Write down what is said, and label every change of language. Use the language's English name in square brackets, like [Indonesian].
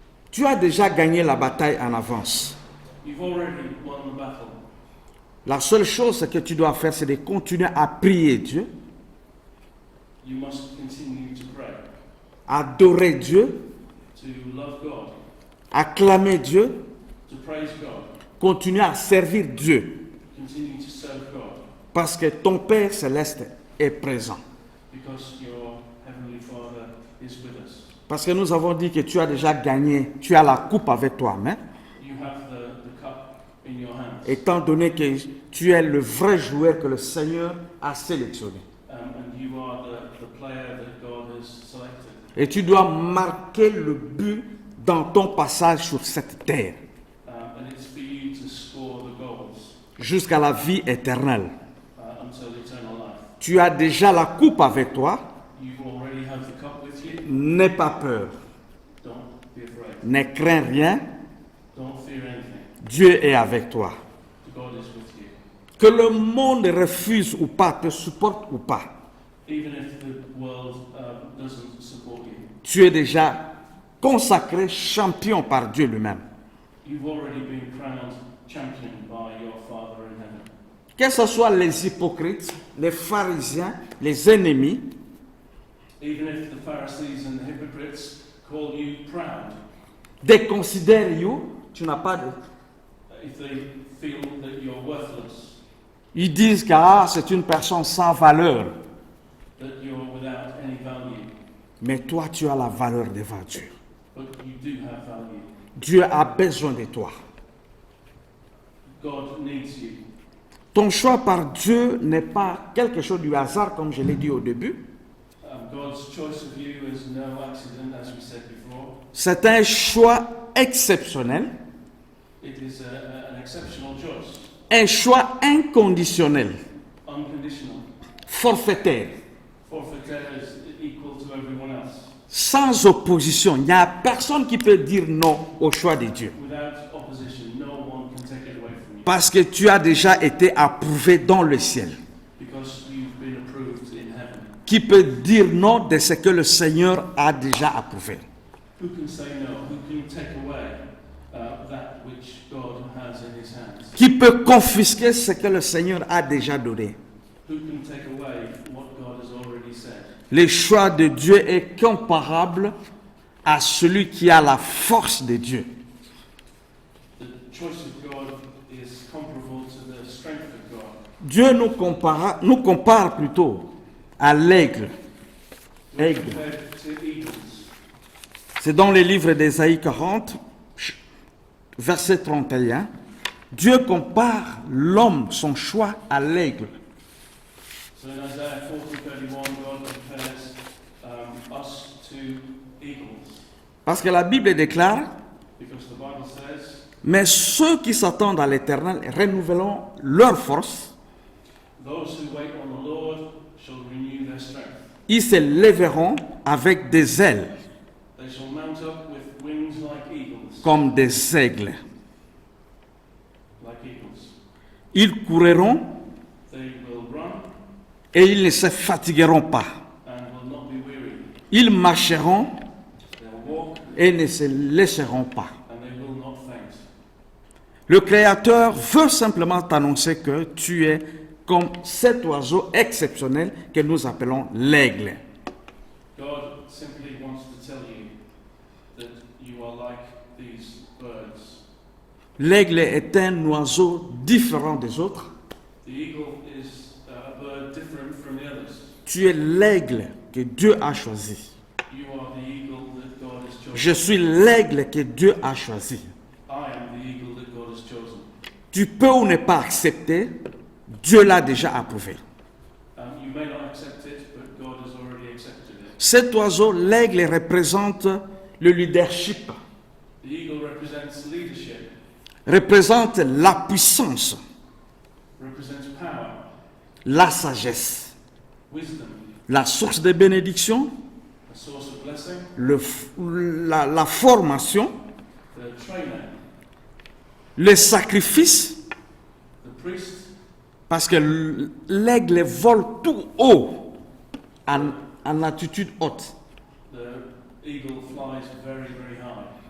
[French] Tu as déjà gagné la bataille en avance. [English] You've already won the battle. [French] La seule chose que tu dois faire, c'est de continuer à prier Dieu, [English] You must continue to pray, [French] adorer Dieu, [English] to love God, [French] acclamer Dieu, [English] to praise God, [French] continuer à servir Dieu, [English] continue to serve God, [French] parce que ton Père céleste est présent. [English] because your Heavenly Father is with us. [French] Parce que nous avons dit que tu as déjà gagné, tu as la coupe avec toi, hein? [English] You have the cup in your hands. [French] Étant donné que tu es le vrai joueur que le Seigneur a sélectionné. [English] And you are the player that God has selected. [French] Et tu dois marquer le but dans ton passage sur cette terre, [English] and it's for you to score the goals [French] jusqu'à la vie éternelle. [English] until eternal life. [French] Tu as déjà la coupe avec toi. [English] You already have the cup with you. [French] N'aie pas peur. [English] Don't be afraid. [French] Ne crains rien. [English] Don't fear anything. [French] Dieu est avec toi. [English] God is with you. [French] Que le monde refuse ou pas, te supporte ou pas, [English] Even if the world doesn't support you, [French] tu es déjà consacré champion par Dieu lui-même. [English] you've already been crowned champion by your Father in heaven. [French] Que ce soit les hypocrites, les pharisiens, les ennemis, [English] Even if the Pharisees and the hypocrites call you proud, [French] déconsidèrent [English] you, [French] tu n'as pas de... [English] if they feel that you're worthless, [French] Ils disent que ah, c'est une personne sans valeur. [English] that you're without any value, [French] Mais toi, tu as la valeur devant Dieu. [English] but you do have value. [French] Dieu a besoin de toi. [English] God needs you. [French] Ton choix par Dieu n'est pas quelque chose du hasard, comme je l'ai dit au début. [English] God's choice of you is no accident, as we said before. [French] C'est un choix exceptionnel, [English] It is an exceptional choice, [French] un choix inconditionnel, [English] unconditional. [French] forfaitaire, [English] Forfeitaire is equal to everyone else, [French] sans opposition. Il n'y a personne qui peut dire non au choix de Dieu. [English] without opposition. No one can take it away from you, [French] Parce que tu as déjà été approuvé dans le ciel. [English] because you've been approved in heaven. [French] Qui peut dire non de ce que le Seigneur a déjà approuvé? [English] Who can say no? Who can take away that which God has in His hands? [French] Qui peut confisquer ce que le Seigneur a déjà donné? [English] Who can take away what God has already said? [French] Le choix de Dieu est comparable à celui qui a la force de Dieu. [English] The choice of God is comparable to the strength of God. [French] Dieu nous compare plutôt à l'aigle. [English] We're [French] Aigle. [English] compared to eagles. [French] C'est dans le livre d'Ésaïe 40, verset 31. Dieu compare l'homme, son choix, à l'aigle. [English] So in Isaiah 40:31, God compares us to eagles, [French] Parce que la Bible déclare, [English] because the Bible says, [French] mais ceux qui s'attendent à l'Éternel renouvelleront leur force, [English] "Those who wait on the Lord shall renew their strength. [French] ils se lèveront avec des ailes [English] They shall mount up with wings like eagles." [French] comme des aigles. [English] Like eagles. [French] Ils courront [English] They will run [French] et ils ne se fatigueront pas. [English] and will not be weary. [French] Ils marcheront [English] They'll walk [French] et ne se laisseront pas. [English] and they will not faint. [French] Le Créateur veut simplement t'annoncer que tu es comme cet oiseau exceptionnel que nous appelons l'aigle. [English] God simply wants to tell you that you are like these birds. [French] L'aigle est un oiseau différent des autres. [English] The eagle is a bird different from the others. [French] Tu es l'aigle que Dieu a choisi. [English] You are the eagle that God has chosen. [French] Je suis l'aigle que Dieu a choisi. [English] I am the eagle that God has chosen. [French] Tu peux ou ne pas accepter, Dieu l'a déjà approuvé. [English] You may not accept it, but God has already accepted it. [French] Cet oiseau, l'aigle, représente le leadership, [English] The eagle represents leadership, [French] représente la puissance, [English] represents power, [French] la sagesse, [English] wisdom, [French] la source de bénédiction, [English] a source of blessing, [French] la formation, [English] the trainer, [French] le sacrifice, [English] the priest, [French] parce que l'aigle vole tout haut, en attitude haute. [English] the eagle flies very, very high.